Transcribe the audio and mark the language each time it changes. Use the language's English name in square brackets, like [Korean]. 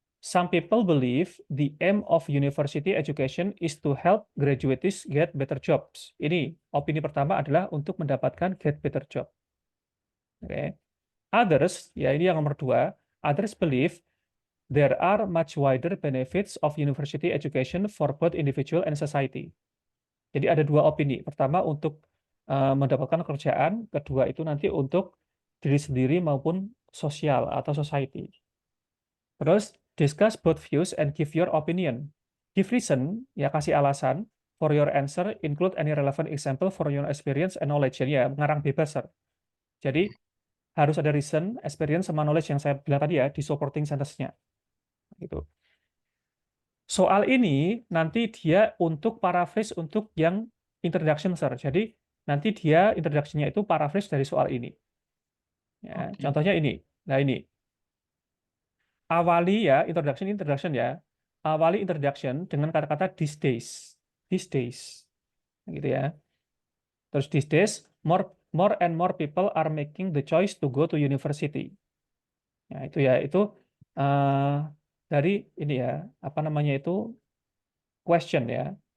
[English] Some people believe the aim of university education is to help graduates get better jobs. [Indonesian] Ini opini pertama adalah untuk mendapatkan [English] get better job. Oke. Others, [Indonesian] ya ini yang nomor 2, [English] others believe there are much wider benefits of university education for both individual and society. [Indonesian] Jadi ada 2 opini. Pertama untuk mendapatkan kerjaan, kedua itu nanti untuk diri sendiri maupun sosial atau society. [English] Terus discuss both views and give your opinion. Give reason, [Indonesian] ya kasih alasan. [English] For your answer, include any relevant example for your experience and knowledge. [Indonesian] Jadi ya mengarang bebas, Sir. Jadi harus ada reason, experience, sama knowledge yang saya bilang tadi ya di supporting sentence-nya. Gitu. Soal ini nanti dia untuk paraphrase untuk yang introduction, Sir. Jadi nanti dia introduction-nya itu paraphrase dari soal ini. Ya, Oke. contohnya ini. Nah ini. Awali ya, introduction ya. Awali introduction dengan kata-kata these days. [English] These days. [Indonesian] Gitu ya. [English] Terus these days, more and more people are making the choice to go to university. [Indonesian] Ya, itu ya, itu dari ini ya, apa namanya itu question ya.